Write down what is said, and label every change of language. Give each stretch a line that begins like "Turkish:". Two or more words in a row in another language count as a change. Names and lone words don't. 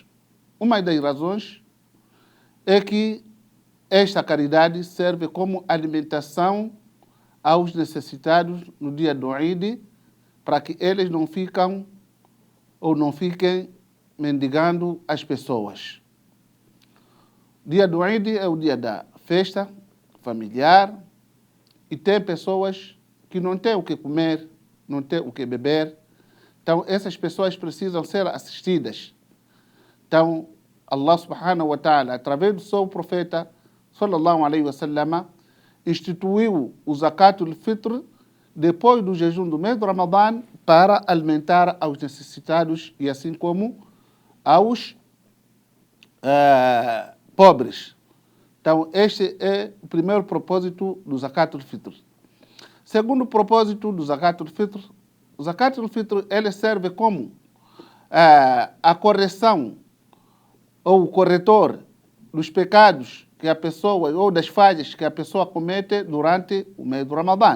Portuguese: Uma das razões é que esta caridade serve como alimentação aos necessitados no dia do Eid, para que eles não fiquem mendigando as pessoas. O dia do Eid é o dia da festa familiar e tem pessoas que não têm o que comer, não têm o que beber. Então, essas pessoas precisam ser assistidas. Então,
Arabic: الله سبحانه وتعالى,
Portuguese: através do seu profeta,
Arabic: صلى الله عليه وسلم,
Portuguese: instituiu o Zakatul Fitr depois do jejum do mês do Ramadã para alimentar aos necessitados e assim como aos pobres. Então, este é o primeiro propósito do Zakatul Fitr. Segundo propósito do Zakatul Fitr, o Zakatul Fitr ele serve como a correção ou o corretor dos pecados que a pessoa, ou das falhas que a pessoa comete durante o mês do Ramadã.